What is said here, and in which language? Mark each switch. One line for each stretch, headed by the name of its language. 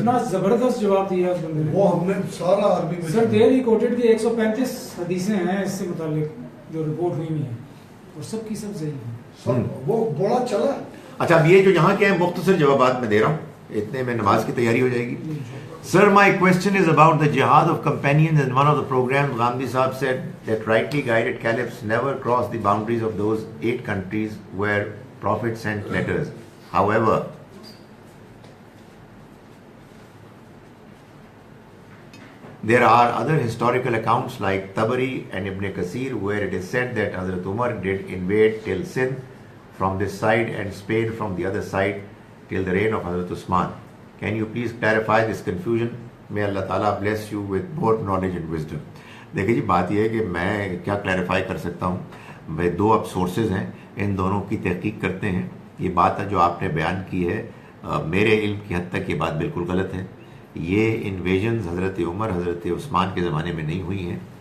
Urdu: اتنا زبردست جواب دیا اس بندے نے. وہ ہم نے سارا عربی میں
English: sir دیر ہی quoted
Urdu: کہ 135 حدیثیں ہیں اس سے متعلق جو رپورٹ ہوئی ہوئی ہیں، اور سب کی سب صحیح ہیں. سب وہ بڑا چلا. اچھا اب یہ جو یہاں کے ہیں مختصر جوابات میں دے رہا ہوں، اتنے میں نماز کی تیاری ہو جائے گی.
English: Sir, my question is about the jihad of companions. In one of the programs, Gandhi Sahab said that rightly guided caliphs never crossed the boundaries of those 8 countries where Prophet sent letters. However, there are other historical accounts like Tabari and Ibn Kathir where it is said that Hazrat Umar did invade till Sindh from this side and Spain from the other side till the reign of Hazrat Usman. Can you please clarify this confusion? May Allah Ta'ala bless you with both knowledge and wisdom.
Urdu: دیکھیں جی بات یہ ہے کہ میں کیا clarify کر سکتا ہوں. میں 2 اب سورسز ہیں، ان دونوں کی تحقیق کرتے ہیں. یہ بات جو آپ نے بیان کی ہے میرے علم کی حد تک یہ بات بالکل غلط ہے. یہ انویژنز حضرت عمر حضرت عثمان کے زمانے میں نہیں ہوئی ہیں.